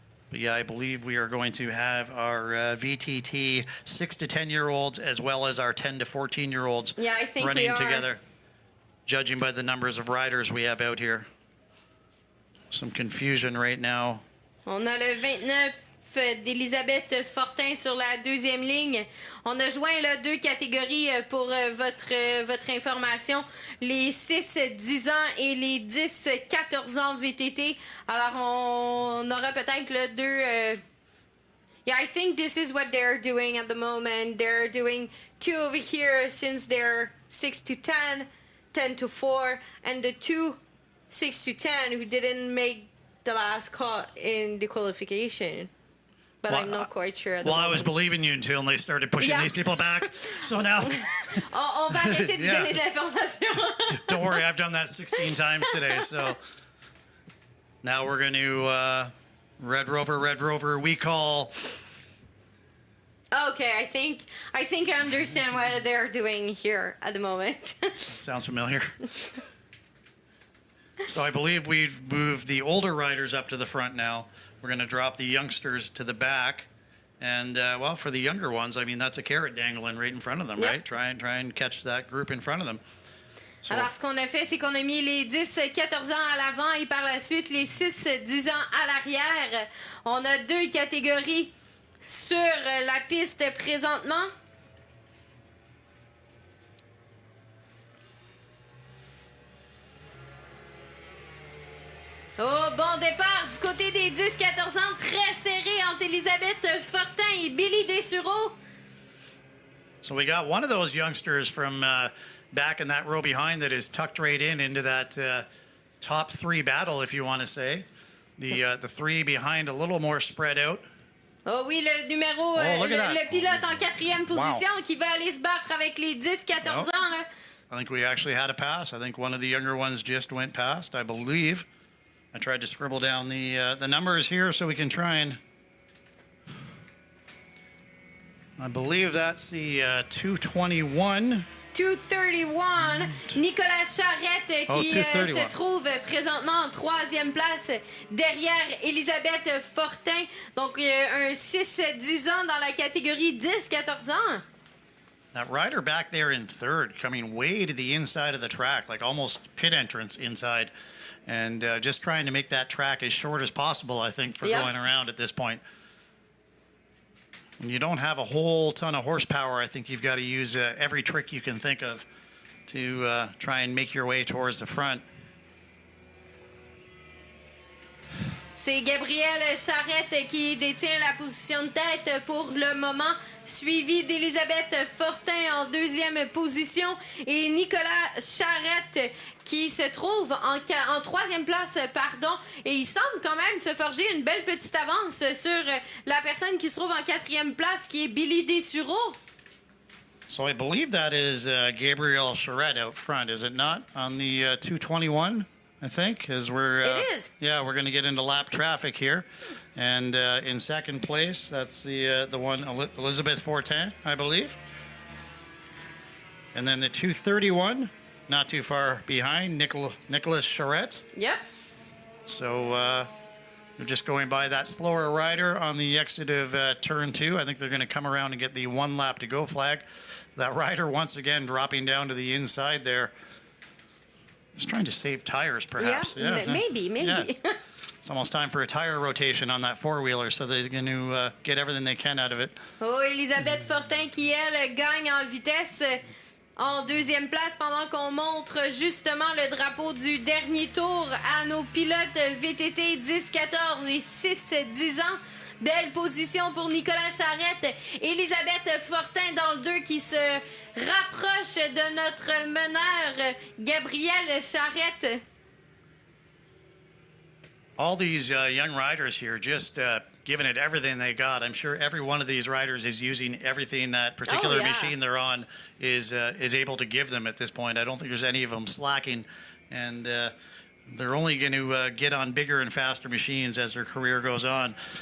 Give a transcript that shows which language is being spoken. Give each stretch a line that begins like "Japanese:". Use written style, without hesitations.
English: But yeah, I believe we are going to have our VTT 6 to 10-year-olds as well as our 10 to 14-year-olds running together, judging by the numbers of riders we have out here. Some confusion right now.
French: On a le 29 d'Elisabeth Fortin sur la deuxième ligne. On a joint là 2 catégories pour votre information. Les 6-10 ans et les 10-14 ans VTT. Alors, on aura peut-être là 2...
English: Yeah, I think this is what they're doing at the moment. They're doing 2 over here since they're 6 to 10, 10 to 4, and the 2 6-10 who didn't make the last cut in the qualification. But well, I'm not quite sure. Well, I was believing you until they started pushing these people back. So now...
French: on va arrêter de donner de l'information.
English: Don't worry, I've done that 16 times today. So now we're going to Red Rover, we call... Okay, I think I understand what they're doing here at the moment. Sounds familiar. So I believe we've moved the older riders up to the front now. We're going to drop the youngsters to the back. And, well, for the younger ones, I mean, that's a carrot dangling right in front of them, right? Try and catch that group in front of them. So,
French: alors, ce qu'on a fait, c'est qu'on a mis les 10-14 ans à l'avant et par la suite les 6-10 ans à l'arrière. On a 2 catégories sur la piste présentement. Oh, bon départ du côté des 10-14 ans, très serré entre Elisabeth Fortin et Billy Dessureau.
English: So we got one of those youngsters from back in that row behind that is tucked right into that top 3 battle, if you want to say. The 3 behind a little more spread out.
French: Oh oui, le numéro, le pilote en 4e position qui va aller se battre avec les 10-14 ans. Là.
English: I think we actually had a pass. I think one of the younger ones just went past, I believe. I tried to scribble down the numbers here so we can try and... I believe that's the 221. 231.
French: Nicolas Charrette qui se trouve présentement en 3e place derrière Elisabeth Fortin. Donc un 6-10 ans dans la catégorie 10-14 ans.
English: That rider back there in 3rd, coming way to the inside of the track, like almost pit entrance inside. And just trying to make that track as short as possible, I think, for going around at this point. When you don't have a whole ton of horsepower, I think you've got to use every trick you can think of to try and make your way towards the front.
French: C'est Gabrielle Charrette qui détient la position de tête pour le moment, suivi d'Elisabeth Fortin en 2e position et Nicolas Charrette qui se trouve en 3e place, et il semble quand même se forger une belle petite avance sur la personne qui se trouve en 4e place, qui est Billy Dessureau.
English: So I believe that is Gabrielle Charrette out front, is it not? On the 221, I think, as we're... it is. Yeah, we're going to get into lap traffic here. And in 2nd place, that's the one, Elizabeth Fortin, I believe. And then the 231... not too far behind, Nicholas Charrette. Yep. So we're just going by that slower rider on the exit of turn 2. I think they're going to come around and get the 1 lap to go flag. That rider once again dropping down to the inside there. Just trying to save tires, perhaps. Yeah. Maybe. Yeah. It's almost time for a tire rotation on that 4-wheeler, so they're going to get everything they can out of it.
French: Oh, Elisabeth Fortin qui, elle, gagne en vitesse en 2e place pendant qu'on montre justement le drapeau du dernier tour à nos pilotes VTT 10-14 et 6-10 ans. Belle position pour Nicolas Charrette. Elisabeth Fortin dans le 2 qui se rapproche de notre meneur Gabrielle Charrette.
English: All these young riders here just giving it everything they got. I'm sure every one of these riders is using everything that particular machine they're on is able to give them at this point. I don't think there's any of them slacking, and they're only going to get on bigger and faster machines as their career goes on.